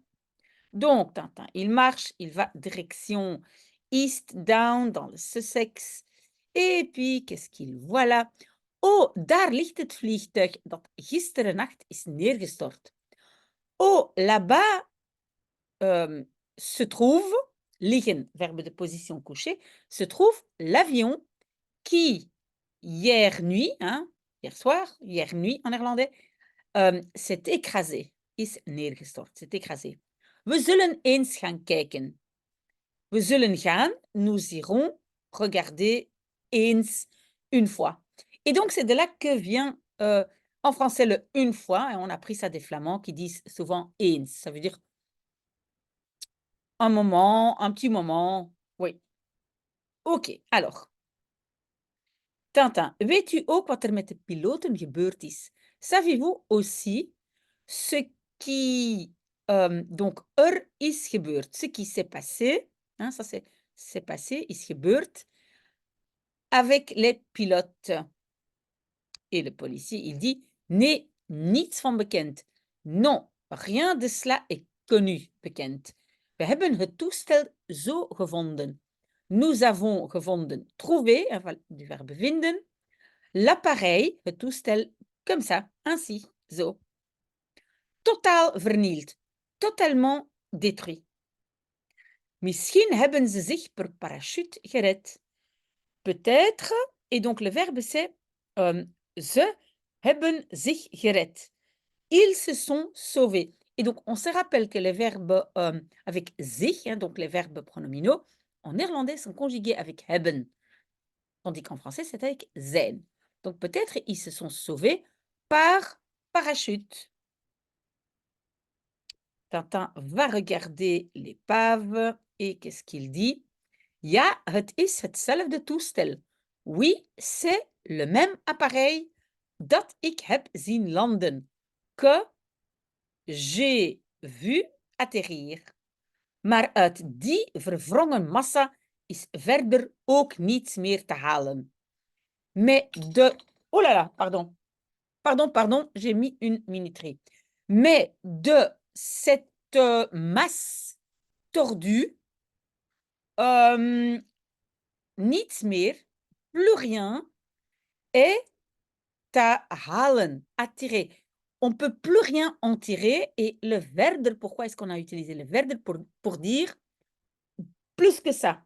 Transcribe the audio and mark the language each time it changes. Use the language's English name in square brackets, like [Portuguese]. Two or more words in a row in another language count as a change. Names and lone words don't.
[French] Donc, Tintin, il marche, il va direction East Down dans le Sussex. Et puis, qu'est-ce qu'il voit là? [Dutch] Oh, daar ligt het vliegtuig dat gisteren nacht is neergestort. [French] Oh, là-bas se trouve, liggen, verbe de position couchée, se trouve l'avion qui, hier nuit, hein, hier soir, hier nuit en néerlandais, s'est écrasé, [Dutch] is neergestort, [French] s'est écrasé. [Dutch] We zullen eens gaan kijken. We zullen gaan, [French] nous irons regarder eens, une fois. Et donc, c'est de là que vient en français le une fois, et on a pris ça des Flamands qui disent souvent eens. Ça veut dire un moment, un petit moment. Oui. OK, alors. Tintin, [Dutch] weet u ook wat er met de piloten gebeurd is? [French] Savez-vous aussi ce qui donc [Dutch] is gebeurd, [French] ce qui s'est passé, hein, ça c'est passé, [Dutch] is gebeurd [French] avec les pilotes. Et le policier, il dit, [Dutch] nee, niets van bekend. [French] Non, rien de cela est connu, bekend. [Dutch] We hebben het toestel zo gevonden. [French] Nous avons gevonden, trouvé, du verbe vinden, l'appareil, [Dutch] het toestel, [French] comme ça, ainsi, zo. [Dutch] Totaal vernield, [French] totalement détruit. [Dutch] Misschien hebben ze zich per parachute gered. [French] Peut-être, et donc le verbe c'est [Dutch] ze hebben zich gered. [French] Ils se sont sauvés. Et donc, on se rappelle que les verbes avec zich, hein, donc les verbes pronominaux, en néerlandais sont conjugués avec hebben, tandis qu'en français, c'est avec zijn. Donc, peut-être ils se sont sauvés par parachute. Tintin va regarder l'épave et qu'est-ce qu'il dit? [Dutch] Ja, het is hetzelfde toestel. [French] Oui, c'est le même appareil [Dutch] dat ik heb zien landen, [French] que j'ai vu atterrir. [Dutch] Maar uit die verwrongen massa is verder ook niets meer te halen. [French] Mais de... Oh là là, pardon. Pardon, j'ai mis une minuterie. Mais de cette masse tordue, [Dutch] niets meer, [French] plus rien est à halen, à tirer. On ne peut plus rien en tirer. Et le verder, pourquoi est-ce qu'on a utilisé le verder pour dire plus que ça.